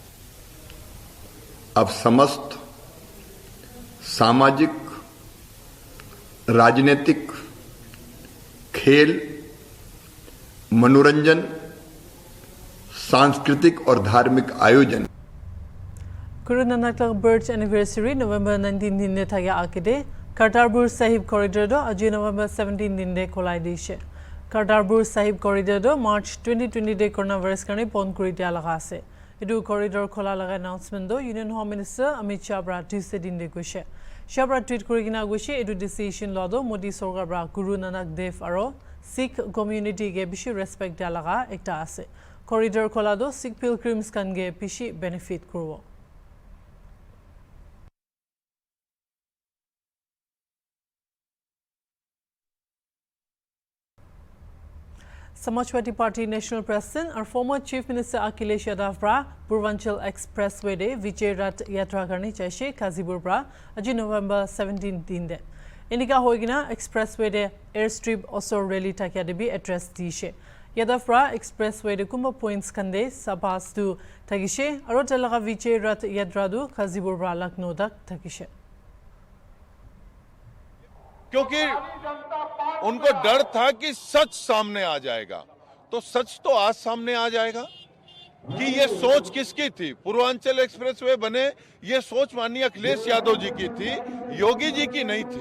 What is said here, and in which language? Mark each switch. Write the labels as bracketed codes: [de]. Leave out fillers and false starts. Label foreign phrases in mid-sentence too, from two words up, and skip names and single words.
[hi] अब समस्त सामाजिक, राजनीतिक, खेल, मनोरंजन, सांस्कृतिक और धार्मिक आयोजन [nag] Guru Nanak [en] birth anniversary [nag] November 19 din de thaya akide Kartarpur Sahib corridor do aji November 17 din de kholai dishe. Kartarpur Sahib corridor do March 2020 de coronavirus karne pon kuri dia laga ase. Edu corridor khola laga announcement do [en] Union Home Minister [nag] Amit Shah bra Tuesday din de gushe. Shah bra tweet kuri gina gushe edu decision law do Modi Sorkar bra Guru Nanak Dev aro Sikh community ge bishi respect dia laga ekta ase. Corridor khola do Sikh pilgrims kan ge bishi benefit kurbo. Samajwadi Party [en] National President and former Chief Minister [nag] Akhilesh Yadav bra Purvanchal Expressway de Vijay Rath Yatra karni chaise Kazipur bra aji November 17 din de. Inika hoigina Expressway de airstrip osor rally takya de bi address dishe. Yadav bra Expressway de kumba points kande sabas tu tagishe aro talaga Vijay Rath Yatra du Kazipur bra Lucknow dak tagishe. [hi] क्योंकि उनको डर था कि सच सामने आ जाएगा, तो सच तो आज सामने आ जाएगा कि ये सोच किसकी थी। पूर्वांचल एक्सप्रेसवे बने, ये सोच माननीय अखिलेश यादव जी की थी, योगी जी की नहीं थी।